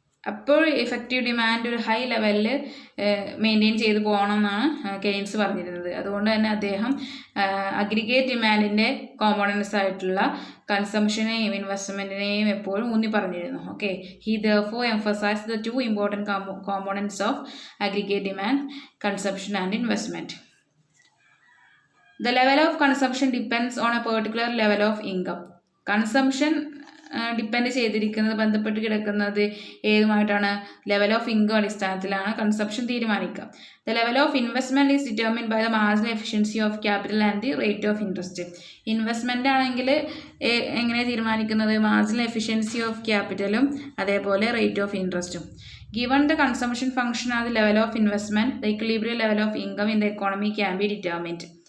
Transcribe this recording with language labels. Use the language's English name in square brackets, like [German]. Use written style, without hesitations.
[Malayalam] അപ്പോൾ effective demand ഒരു high ലെവലിൽ മെയിൻറ്റെയിൻ ചെയ്ത് പോകണം എന്നാണ് കെയ്ൻസ് പറഞ്ഞിരുന്നത്. അതുകൊണ്ട് തന്നെ അദ്ദേഹം അഗ്രിഗേറ്റ് ഡിമാൻഡിൻ്റെ കോമ്പോണൻസ് ആയിട്ടുള്ള കൺസംഷനെയും ഇൻവെസ്റ്റ്മെൻറ്റിനെയും എപ്പോഴും ഊന്നി പറഞ്ഞിരുന്നു. [English] Okay, he therefore emphasized the two important components of aggregate demand, consumption and investment. The level of consumption depends on a particular level of income. [Malayalam] Consumption depend ചെയ്തിരിക്കുന്നത് ബന്ധപ്പെട്ട് കിടക്കുന്നത് ഏതുമായിട്ടാണ്? ലെവൽ ഓഫ് ഇൻകം അടിസ്ഥാനത്തിലാണ് consumption തീരുമാനിക്കുക. [English] The level of investment is determined by the marginal efficiency of capital and the rate of interest. [Malayalam] Investment ആണെങ്കിൽ എങ്ങനെ തീരുമാനിക്കുന്നത്? Marginal efficiency of ക്യാപിറ്റലും അതേപോലെ rate of ഇൻട്രസ്റ്റും. [English] Given the consumption function at the level of investment, the equilibrium level of income in the economy can be determined.